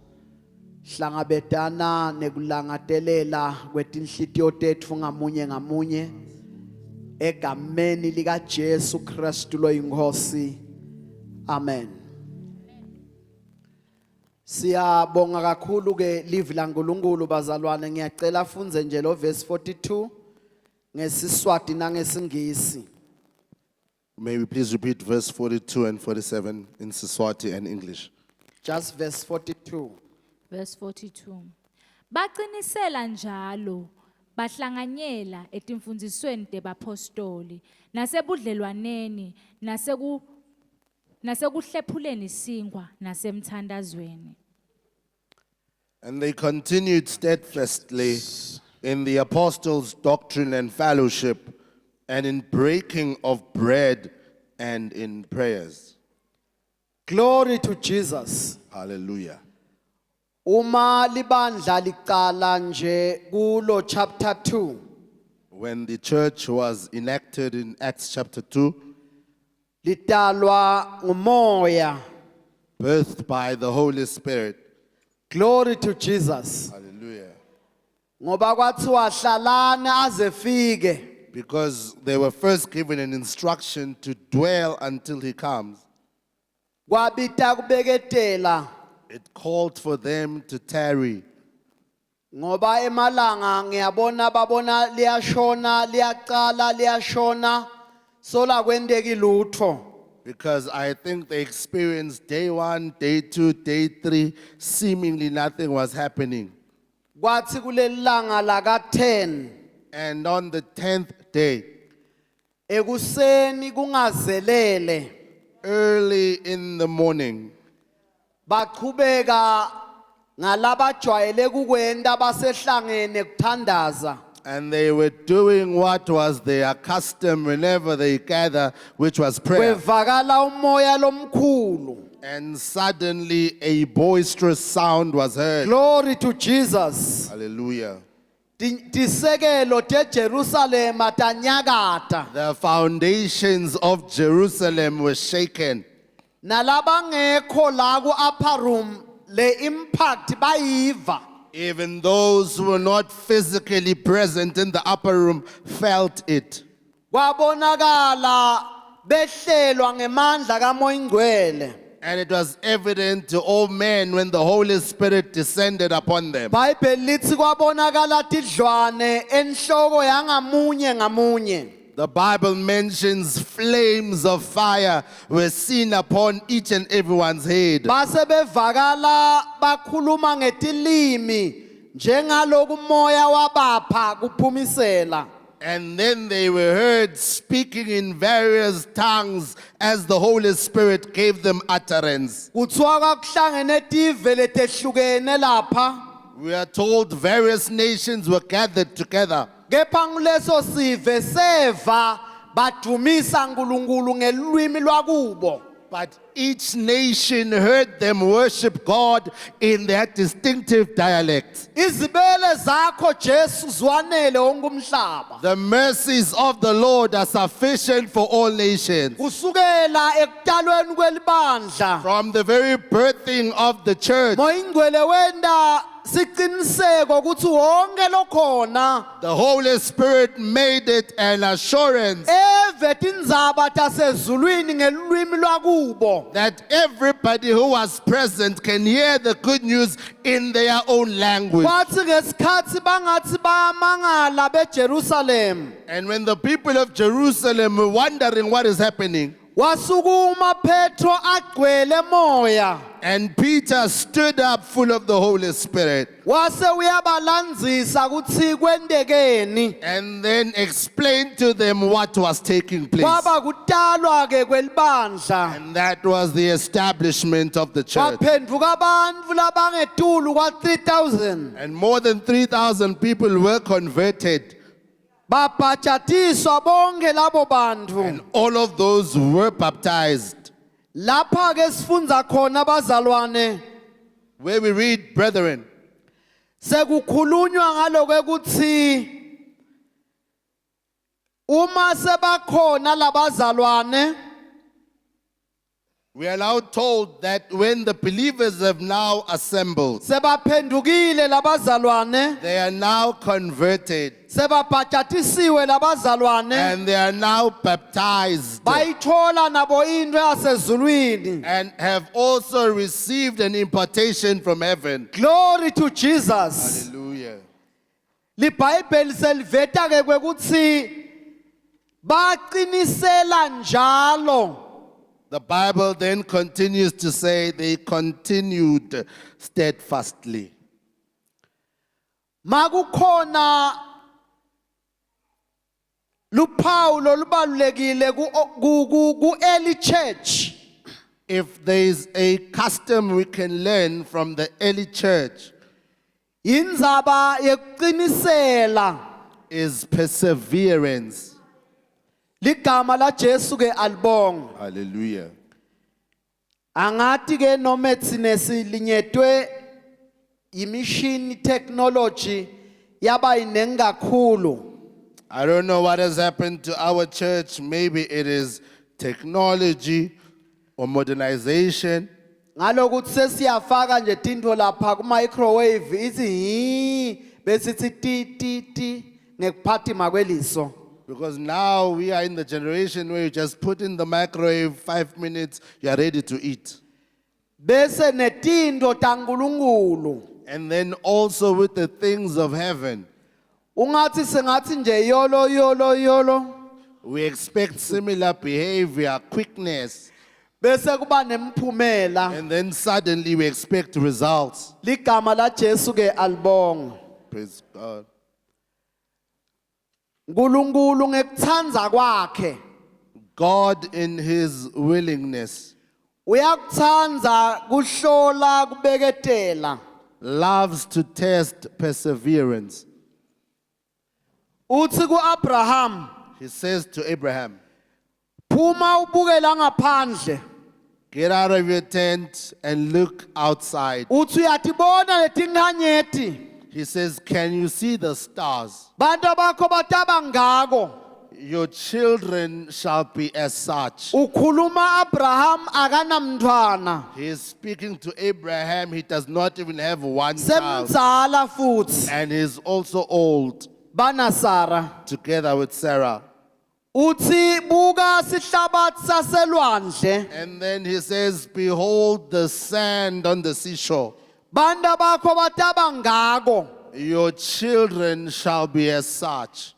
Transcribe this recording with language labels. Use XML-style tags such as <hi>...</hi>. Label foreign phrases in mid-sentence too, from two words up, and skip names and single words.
<ss>Hlangabetana nekulangatelela kwetinhlitiyo tetfu ngamunye ngamunye egameni lika Jesu Kristu loyinkosi. Amen. Siyabonga kakhulu ke livi laNkulunkulu bazalwane. Ngiyacela afunze nje lo verse 42 ngeSiswati nangeSingisi.</ss> <en>May we please repeat verse 42 and 47 in Siswati and English. Just verse 42. Verse 42.</en> <ss>Baqinisela njalo bahlanganyela etimfundzisweni tebapostoli nasebudlelwaneni nasekuhlephuleni singwa nasemthandazweni.</ss> <en>And they continued steadfastly in the apostles' doctrine and fellowship, and in breaking of bread and in prayers. Glory to Jesus. Hallelujah.</en> <ss>Uma libandla liqala nje kulo chapter 2</ss> <en>When the church was enacted in Acts chapter 2,</en> <ss>lidalwa ngumoya.</ss> <en>birthed by the Holy Spirit. Glory to Jesus. Hallelujah.</en> <ss>Ngoba kwathiwa hlalani aze fike.</ss> <en>Because they were first given an instruction to dwell until he comes.</en> <ss>Kwabita kubeketela</ss> <en>It called for them to tarry.</en> <ss>ngoba emalanga ngiyabona babona liyashona liyaqala liyashona sola kwendeki lutho.</ss> <en>Because I think they experienced day 1, day 2, day 3, seemingly nothing was happening.</en> <ss>Kwathi kulelanga laka 10</ss> <en>And on the 10th day,</en> <ss>ekuseni kungazelele</ss> <en>early in the morning,</en> <ss>baqhubeka ngalabajwayele kukwenda basehlangene kuthandaza.</ss> <en>and they were doing what was their custom whenever they gather, which was prayer.</en> <ss>Kwevakala umoya lomkhulu.</ss> <en>And suddenly a boisterous sound was heard. Glory to Jesus. Hallelujah.</en> <ss>Tisekelo te Jerusalem atanyakata.</ss> <en>The foundations of Jerusalem were shaken.</en> <ss>Nalabangekho la ku</ss> <en>upper room</en> <ss>le impact bayiva.</ss> <en>Even those who were not physically present in the upper room felt it.</en> <ss>Kwabonakala behlelwa ngemandla kaMoya Ingcwele.</ss> <en>And it was evident to all men when the Holy Spirit descended upon them.</en> <ss>Bible lithi kwabonakala tidlwane enhloko yangamunye ngamunye.</ss> <en>The Bible mentions flames of fire were seen upon each and everyone's head.</en> <ss>Base bevakala bakhuluma ngetilimi njengaloku umoya wabapha kuphumisela.</ss> <en>And then they were heard speaking in various tongues as the Holy Spirit gave them utterance.</en> <ss>Kuthiwa kwakuhlangene tive letehlukene lapha.</ss> <en>We are told various nations were gathered together.</en> <ss>Kepha kuleso sive seva badumisa uNkulunkulu ngelwimi lwakubo.</ss> <en>But each nation heard them worship God in their distinctive dialects.</en> <ss>Izibele zakho Jesu zwanele wonke umhlaba.</ss> <en>The mercies of the Lord are sufficient for all nations.</en> <ss>Kusukela ekutalweni kwelibandla.</ss> <en>From the very birthing of the church,</en> <ss>Moya Ingcwele wenda siqiniseko ukuthi wonke lokhona</ss> <en>the Holy Spirit made it an assurance</en> <ss>evethe indzaba tasezulwini ngelwimi lwakubo.</ss> <en>that everybody who was present can hear the good news in their own language.</en> <ss>Kwathi ngesikhathi bangathi bayamangala beJerusalem,</ss> <en>And when the people of Jerusalem were wondering what is happening,</en> <ss>wasukuma Petro agcwele moya.</ss> <en>and Peter stood up full of the Holy Spirit</en> <ss>Wase uyabalandzisa ukuthi kwendekeni.</ss> <en>and then explained to them what was taking place.</en> <ss>Kwaba kutalwa ke kwelibandla.</ss> <en>And that was the establishment of the church.</en> <ss>Kwaphenduka abantu labangetulu kwa 3,000.</ss> <en>And more than 3,000 people were converted.</en> <ss>Babhajatiswa bonke labo bantu.</ss> <en>And all of those were baptized.</en> <ss>Lapha ke sifundza khona bazalwane.</ss> <en>Where we read, brethren,</en> <ss>Sekukhulunywa ngaloku ukuthi uma sebakhona labazalwane</ss> <en>we are now told that when the believers have now assembled,</en> <ss>sebaphendukile labazalwane</ss> <en>they are now converted</en> <ss>sebabhajatisiwe labazalwane</ss> <en>and they are now baptized</en> <ss>bayithola nabo into yasezulwini.</ss> <en>and have also received an impartation from heaven. Glory to Jesus. Hallelujah.</en> <ss>LiBhayibheli seliveta ke kwekuthi baqinisela njalo.</ss> <en>The Bible then continues to say they continued steadfastly.</en> <ss>Makukhona luphawu lolubalulekile ku</ss> <en>early church. If there is a custom we can learn from the early church,</en> <ss>Indzaba yekuqinisela.</ss> <en>is perseverance.</en> <ss>Ligama la Jesu ke alibonga.</ss> <en>Hallelujah.</en> <ss>Angati ke noma tsine silinyetwe imishini technology yaba inengi kakhulu.</ss> <en>I don't know what has happened to our church. Maybe it is technology or modernization.</en> <ss>Ngalokuthi sesiyafaka nje tinto lapha ku microwave ithi hi bese ithi ti ngekuphathima kweliso.</ss> <en>Because now we are in the generation where you just put in the microwave 5 minutes, you are ready to eat.</en> <ss>Bese netinto taNkulunkulu.</ss> <en>And then also with the things of heaven,</en> <ss>Ungathi sengathi nje yolo.</ss> <en>we expect similar behavior, quickness,</en> <ss>Bese kuba nemphumela.</ss> <en>and then suddenly we expect results.</en> <ss>Ligama la Jesu ke alibonga.</ss> <en>Praise God.</en> <ss>Nkulunkulu ngekuthanda kwakhe</ss> <en>God in his willingness</en> <ss>uyakuthanda kuhlola kubeketela.</ss> <en>loves to test perseverance.</en> <ss>Uthi kuAbraham</ss> <en>He says to Abraham,</en> <ss>phuma ubukela ngaphandle.</ss> <en>get out of your tent and look outside.</en> <ss>Uthi uyatibona letinkhanyeti.</ss> <en>He says, can you see the stars?</en> <ss>Bantu bakho bataba ngako.</ss> <en>Your children shall be as such.</en> <ss>Ukhuluma Abraham akanamntwana.</ss> <en>He is speaking to Abraham. He does not even have one child.</en> <ss>Semdzala futhi.</ss> <en>And he's also old,</en> <ss>Bana Sara.</ss> <en>together with Sarah.</en> <ss>Uthi buka sihlabathi saselwandle.</ss> <en>And then he says, behold the sand on the seashore.</en> <ss>Bantu bakho bataba ngako.</ss> <en>Your children shall be as such.</en>